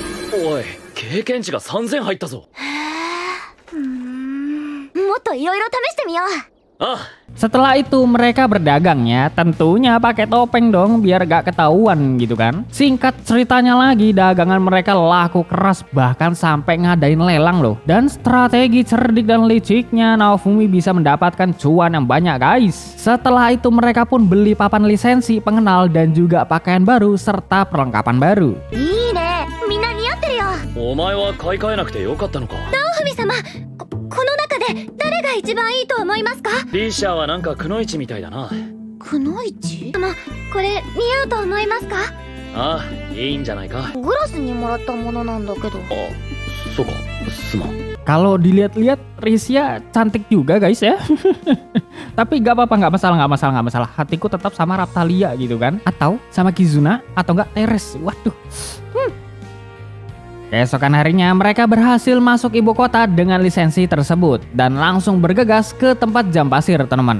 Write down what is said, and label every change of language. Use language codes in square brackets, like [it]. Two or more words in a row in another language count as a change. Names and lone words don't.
[ja] おい、経験値が3000入ったぞ。もっといろいろ試してみよう。 [id] Setelah itu mereka berdagang ya, tentunya pakai topeng dong biar gak ketahuan gitu kan. Singkat ceritanya lagi, dagangan mereka laku keras bahkan sampai ngadain lelang loh. Dan strategi cerdik dan liciknya Naofumi bisa mendapatkan cuan yang banyak guys. Setelah itu mereka pun beli papan lisensi, pengenal dan juga pakaian baru serta perlengkapan baru. [ja] いいね、みんな似合ってるよ。お前は買い替えなくてよかったのか。 Naofumi様、この中で誰が一番いいと思いますか？リシャはなんかくのいちみたいだな。くのいち？これ似合うと思いますか？ああ、いいんじゃないか。グラスにもらったものなんだけど。そうか、すまん。 [id] Kalau dilihat-lihat Risia cantik juga guys ya. Tapi gak apa-apa, gak masalah. Hatiku tetap sama Raphtalia gitu kan. Atau sama Kizuna, atau enggak Teres. Waduh. Keesokan harinya mereka berhasil masuk ibu kota dengan lisensi tersebut dan langsung bergegas ke tempat jam pasir teman-teman.